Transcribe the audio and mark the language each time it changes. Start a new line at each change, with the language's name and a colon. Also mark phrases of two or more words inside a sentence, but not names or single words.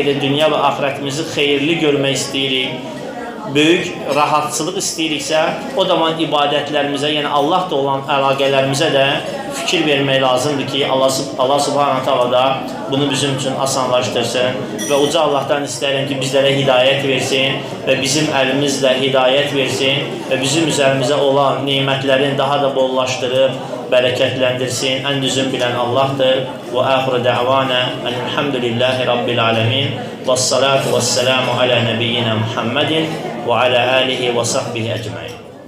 Azerbaijani: qədər dünya və axirətimizi xeyirli görmək istəyirik, böyük rahatçılıq istəyiriksə, o zaman ibadətlərimizə, yəni Allahla olan əlaqələrimizə də fikir vermək lazımdır ki, Allah
Arabic: سبحانه تعالى
Azerbaijani: da bunu bizim üçün asanlaşdırsın və uca Allahdan istəyirəm ki, bizlərə hidayət versin və bizim əlimizlə hidayət versin və bizim üzərimizə olan nemətlərin daha da bollaşdırıb, bərəkətləndirsin. Ən düzün bilən Allahdır.
Arabic: وآخر دعوانا الحمد لله رب العالمين. والصلاة والسلام على نبينا محمد وعلى آله وصحبه أجمعين.